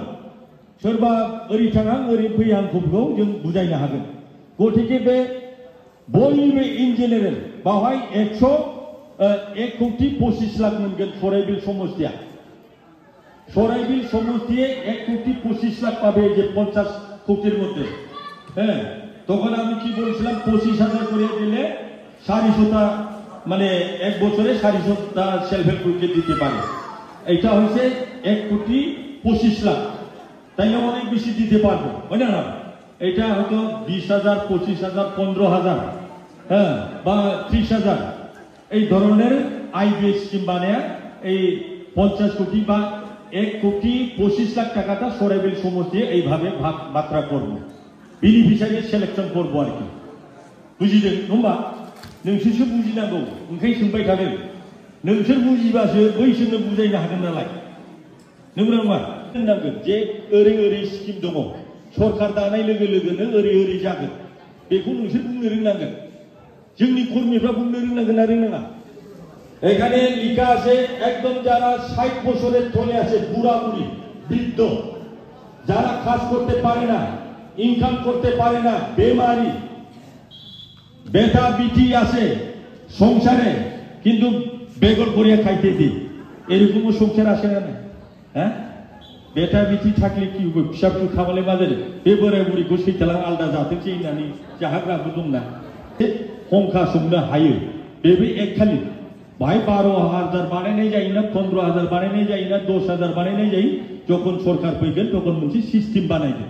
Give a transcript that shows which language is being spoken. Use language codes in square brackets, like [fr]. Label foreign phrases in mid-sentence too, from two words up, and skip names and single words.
[brx] सोरबा ओरै थांहां ओरै फैहांखौ जों बुजायनो हागोन। गतिके बे बयबो [en] in general [brx] बावहाय 1 कोटी 25 लाख मोनगोन सराइबिल समस्तिया। सराइबिल समस्तिये 1 कोटी 25 लाख [bn] পাবে যে 50 কোটির মধ্যে। তখন আমি কি বলছিলাম 25,000 করে দিলে 400টা মানে এক বছরে 400টা সেলফ হেল্প গ্রুপকে দিতে পারে। এটা হচ্ছে 1 কোটি 25 লাখ, তাইলে অনেক বেশি দিতে পারবো, হয় না? এটা হয়তো 20,000 25,000 15,000 বা 30,000 এই ধরনের আইবিএস স্কিম বানায় এই 50 কোটি বা 1 কোটি 25 লাখ টাকাটা সরাইবিল সমষ্টি এইভাবে ভাগ বাত্রা করবো, [brx] बेनिफिशियारि सिलेक्शन करबो आरोखि। बुजिदों होमबा? नोंसोरसो बुजिनांगौ, ओंखायनो सोंबाय थादों। नोंसोर बुजिबासो बैसोरनो बुजायनो हागोन नालाय, नंगौना नङा? होननांगोन जे ओरै ओरै स्किम दङ, सरकार दानाय लोगो लोगोनो ओरै ओरै जागोन, बेखौ नोंसोर बुंनो रोंनांगोन। जोंनि [bn] কর্মীরা বুঝতে [brx] रोंनांगोन না रोंनाङा? [bn] এখানে লেখা আছে একদম যারা 60 বছরের তলে আছে, বুড়া বুড়ি বৃদ্ধ, যারা কাজ করতে পারে না, ইনকাম করতে পারে না, বেমারি, বেটা বিটি আছে সংসারে কিন্তু বেগর করিয়া খাইতে দি, এরকমও সংসার আসে না? হ্যাঁ, বেটা বিটি থাকলে কি [brx] फिसा फिसौ खामाले मा जादों? बे बोराय बुरैखौ सैथालां आलदा जाथोंसै होननानै जाहोग्राबो दंना, हंखा संनो हायो। बेबो एकखालि बाहाय 12,000 बानायनाय जायोना 15,000 बानायनाय जायोना 10,000 बानायनाय जायो, जखन सरकार फैगोन तखन मोनसे सिस्टेम बानायगोन।